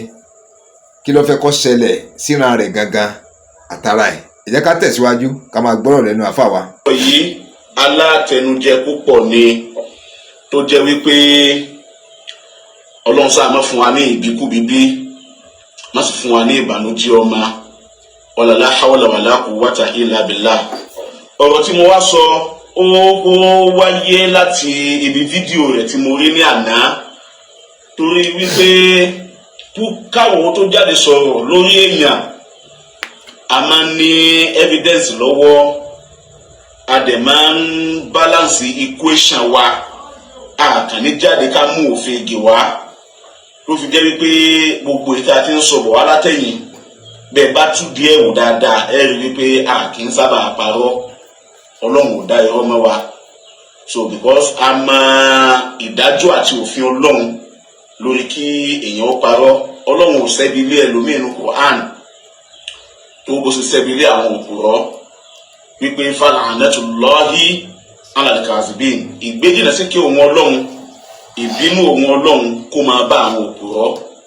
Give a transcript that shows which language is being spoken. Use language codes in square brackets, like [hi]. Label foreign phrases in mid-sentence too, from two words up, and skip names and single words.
[yo] Kí ló fẹ́ kó ṣẹlẹ̀ síran rẹ̀ gangan àtàrà ẹ̀? Ẹ jẹ́ ká tẹ̀síwájú ká máa gbọ́rọ̀ lẹ́nu àfáà wa. Yìí alátẹnujẹ púpọ̀ ni tó jẹ́ wípé Ọlọ́run sáà má fún wa ní ìbíkúbíbí, má sì fún wa ní ìbànújẹ́ ọmọ. [ar] ولا حول ولا قوة إلا بالله. [yo] Ọ̀rọ̀ tí mo wá sọ ó wáyé láti ibi fídíò rẹ̀ tí mo rí ní àná, torí wípé káwọn tó jáde sọ̀rọ̀ lórí èèyàn a máa ń ní evidence lọ́wọ́, a dẹ̀ máa ń [en] balance equation [yo] wa, a kàn ní jáde ká mú òfin igi wá. Ló fi jẹ́ wípé gbogbo ìta tí ń sọ̀rọ̀ wá látẹ̀yìn bẹ́ẹ̀ bá tú díẹ̀ wò dáadáa ẹ rí wípé a kì í sábà parọ́, Ọlọ́run ò dá irọ́ mọ́ wa. So because a mọ ìdájọ́ àti òfin Ọlọ́run lórí kí èèyàn ó parọ́. Ọlọ́run ò ṣẹ́bi ilé ẹlòmíín nínú Quran tó bó ṣe ṣẹ́bi ilé àwọn òpùrọ́ wípé [ar] فلعنة الله على الكاذبين, [yo] ìgbéjìnà sí kí òun Ọlọ́run, ìbínú òun Ọlọ́run kó máa bá àwọn òpùrọ́.